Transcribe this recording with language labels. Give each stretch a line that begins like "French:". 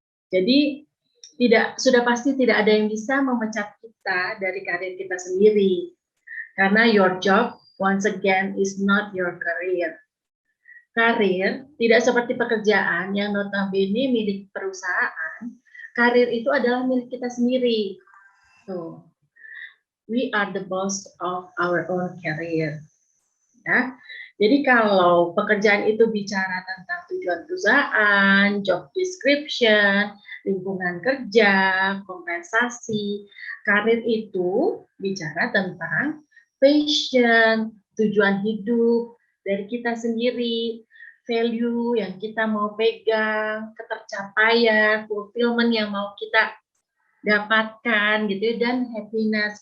Indonesian: Jadi sudah pasti tidak ada yang bisa memecat kita dari karir kita sendiri, karena
English: your job once again is not your career.
Indonesian: Karir tidak seperti pekerjaan yang notabene milik perusahaan. Karir itu adalah milik kita sendiri.
English: So, we are the boss of our own career. Ya.
Indonesian: Jadi kalau pekerjaan itu bicara tentang tujuan perusahaan, job description, lingkungan kerja, kompensasi, karir itu bicara tentang passion, tujuan hidup dari kita sendiri, value yang kita mau pegang, ketercapaian, fulfillment yang mau kita dapatkan gitu ya, dan happiness.